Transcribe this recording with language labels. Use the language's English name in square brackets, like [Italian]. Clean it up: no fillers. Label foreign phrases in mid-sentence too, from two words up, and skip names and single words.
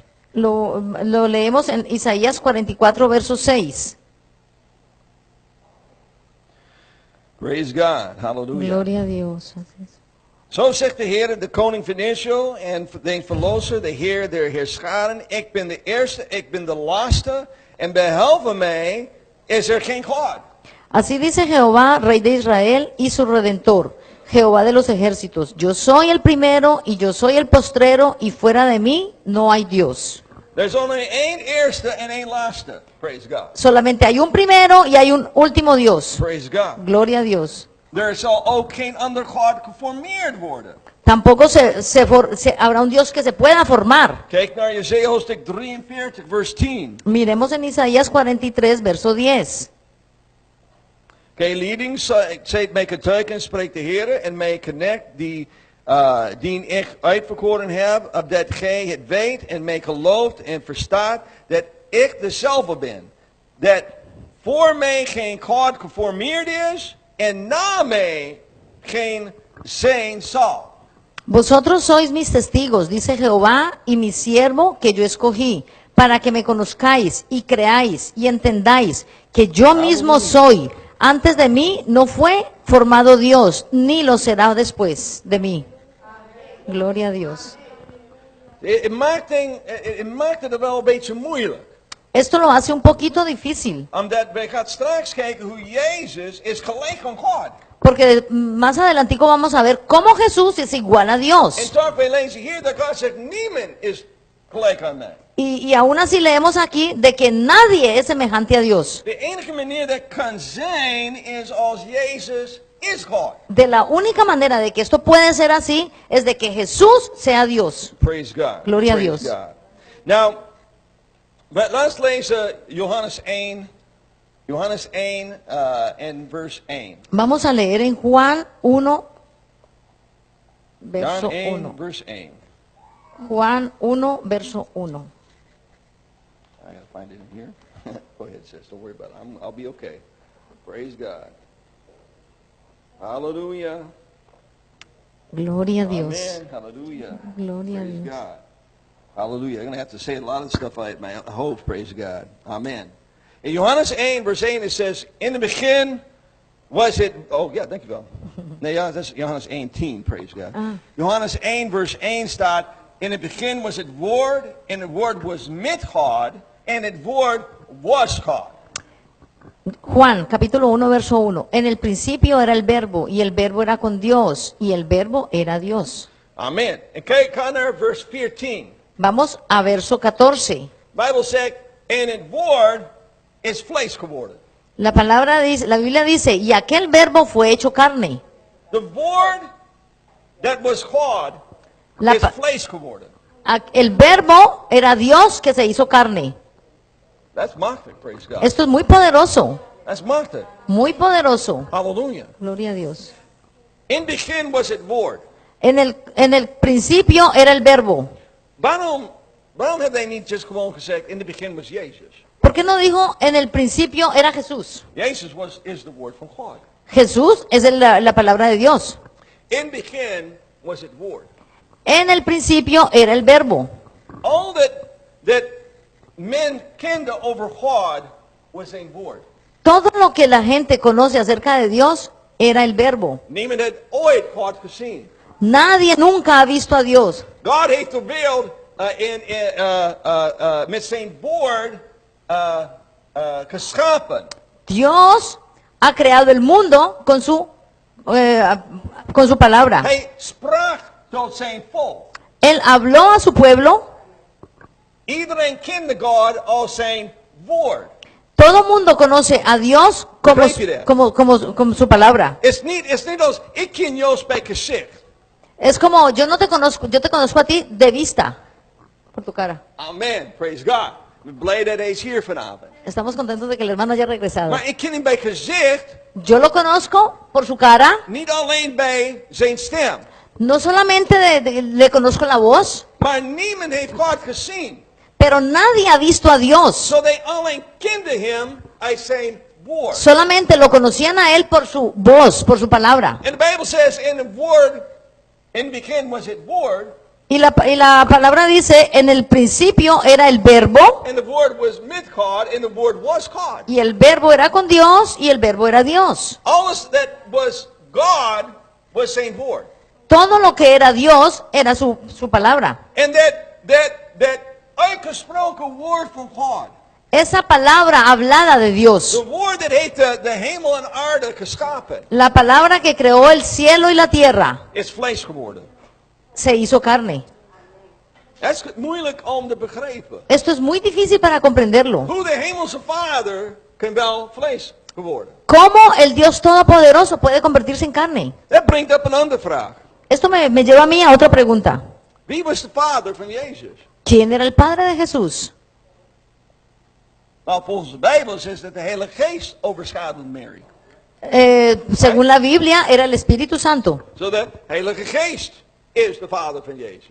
[Spanish] Lo leemos en Isaías 44, verso 6. [English] Praise God. Hallelujah. [Spanish] Gloria a Dios. [Dutch] Zo zegt de Heer, de koning van Israël en de verlosser, de Heer der Heerscharen. Ik ben de eerste, ik ben de laatste. En behalve mij is er geen God. [Spanish] Así dice Jehová, Rey de Israel y su Redentor, Jehová de los ejércitos. Yo soy el primero y yo soy el postrero y fuera de mí no hay Dios. [English] There's only [Dutch] één eerste en één laatste. [English] Praise God. [Spanish] Solamente hay un primero y hay un último Dios. [English] Praise God. [Spanish] Gloria a Dios. [Dutch] Er zal ook geen ander God geformeerd worden. [Spanish] Tampoco habrá un Dios que se pueda formar. [Dutch] Kijk naar Jesaja hoofdstuk 43 vers 10. [Spanish] Miremos en Isaías 43, verso 10. [Dutch] Gij lieden, zijt mij getuigen, spreekt de Heer, en mij knecht die ik uitverkoren heb, opdat gij het weet en mij gelooft en verstaat dat ik dezelfde ben. Dat voor mij geen God geformeerd is en na mij geen zijn zal. [Spanish] Vosotros sois mis testigos, dice Jehová, y mi siervo que yo escogí, para que me conozcáis y creáis y entendáis que yo mismo soy. Antes de mí no fue formado Dios, ni lo será después de mí. Gloria a Dios. [Dutch] Het maakt het wel een beetje moeilijk. [Spanish] Esto lo hace un poquito difícil, [Dutch] Omdat wij gaan straks kijken hoe Jezus is gelijk aan God. [Spanish] Porque más adelantico vamos a ver cómo Jesús es igual a [Dutch] En [Spanish] Dios. [Dutch] toch wij lezen hier dat God zegt, niemand is gelijk aan mij. [Spanish] Y aún así leemos aquí de que nadie es semejante a Dios. [Dutch] De enige manier dat kan zijn is als Jezus is God. [Spanish] De la única manera de que esto puede ser así es de que Jesús sea Dios. [English] Praise God. [Spanish] Gloria a [English] Praise [Spanish] Dios. [English] God. [Dutch] Nou, laten we lezen Johannes 1. Johannes 1 en vers 1. [Spanish] Vamos a leer en Juan 1, verso [English] John 1, 1. [Dutch] vers 1. [Spanish] Juan 1, verso 1. [English] I gotta find it in here. Go ahead, sis. Don't worry about it. I'll be okay. Praise God. Hallelujah. [Spanish] Gloria a Dios. [English] Amen. Hallelujah. [Spanish] Gloria a [English] Praise [Spanish] Dios. [English] God. Hallelujah. I'm going to have to say a lot of stuff I hope. Praise God. Amen. In Johannes 1, vers 1, it says, in the begin was it... [Dutch] Oh, ja, dankjewel. Nee, ja, dat is Johannes 1:10, [English] praise God. [Dutch] Johannes 1, vers 1 staat, in het begin was het woord, en het woord was met God, en het woord was God. [Spanish] Juan, capítulo 1, verso 1. En el principio era el verbo, y el verbo era con Dios, y el verbo era Dios. [Dutch] Amen. En kijk, ga naar vers 14. [Spanish] Vamos a verso 14. [Dutch] Bijbel zegt, en het woord is vlees geworden. [Spanish] La palabra dice, la Biblia dice, y aquel verbo fue hecho carne. [English] The word that was God [Spanish] La [English] is pa- [Dutch] vlees geworden. [Spanish] El verbo era Dios que se hizo carne. [English] That's machtig, praise God. [Spanish] Esto es muy poderoso, [English] That's machtig. [Spanish] muy poderoso. [English] Hallelujah. [Spanish] Gloria a Dios. [Dutch] In begin was het woord. [Spanish] En el principio era el verbo. [Dutch] Waarom hebben hij niet just gewoon gezegd, in het begin was Jezus? [Spanish] ¿Por qué no dijo en el principio era Jesús? [English] Jezus is the word from God. [Spanish] Jesús es la palabra de Dios. [Dutch] In begin was het woord. [Spanish] En el principio era el verbo. [English] All that [Dutch] men kende over God was een woord. [Spanish] Todo lo que la gente conoce acerca de Dios era el verbo. [Dutch] Niemand had ooit God gezien. [Spanish] Nadie nunca ha visto a Dios. [Dutch] God heeft de wereld met zijn woord geschapen. [Spanish] Dios ha creado el mundo con su palabra. [Dutch] Hij sprak tot zijn volk. [Spanish] Él habló a su pueblo. [Dutch] Iedereen kende God als zijn woord. [Spanish] Todo mundo conoce a Dios como, [Dutch] Begrijp je dat? [Spanish] como su palabra. [Dutch] Het is niet als ik ken Joost bij gezicht. [Spanish] Es como yo no te conozco, yo te conozco a ti de vista, por tu cara. [English] Amen, praise God. [Dutch] Ik ben blij dat hij is hier vanavond. [Spanish] Estamos contentos de que el hermano haya regresado. [Dutch] Maar ik ken hem bij gezicht, [Spanish] Yo lo conozco por su cara, [Dutch] niet alleen bij zijn stem. [Spanish] no solamente le conozco la voz, [Dutch] Maar niemand heeft God gezien. [Spanish] pero nadie ha visto a Dios. [Dutch] Zo they alleen kenden hem uit zijn woord. [Spanish] Solamente lo conocían a él por su voz, por su palabra. [English] And the Bible says in the word, in the beginning was it word, [Spanish] Y la palabra dice, en el principio era el verbo, [English] and the word was with God, and the word was God. [Spanish] y el verbo era con Dios, y el verbo era Dios. [Dutch] Alles that was God was zijn woord. [Spanish] Todo lo que era Dios era su palabra. [English] And that [Dutch] uitgesproken woord van God, [Spanish] Esa palabra hablada de Dios, [Dutch] the woord that heeft de hemel en aarde geschapen, [Spanish] la palabra que creó el cielo y la tierra, [Dutch] is vlees geworden. [Spanish] se hizo carne. [Dutch] Dat is moeilijk om te begrijpen. [Spanish] Esto es muy difícil para comprenderlo. [Dutch] Hoe de hemelse Vader kan wel vlees geworden. [Spanish] ¿Cómo el Dios Todopoderoso puede convertirse en carne? [Dutch] Dat brengt op een andere vraag. [Spanish] Esto me lleva a mí a otra pregunta. [Dutch] Wie was de vader van Jezus? [Spanish] ¿Quién era el padre de Jesús? [Dutch] Nou, volgens de Bijbel is dat de Heilige Geest overschaduwde Mary. [Spanish] Según la Biblia, era el Espíritu Santo. [Dutch] Zo de Heilige Geest is de vader van Jezus.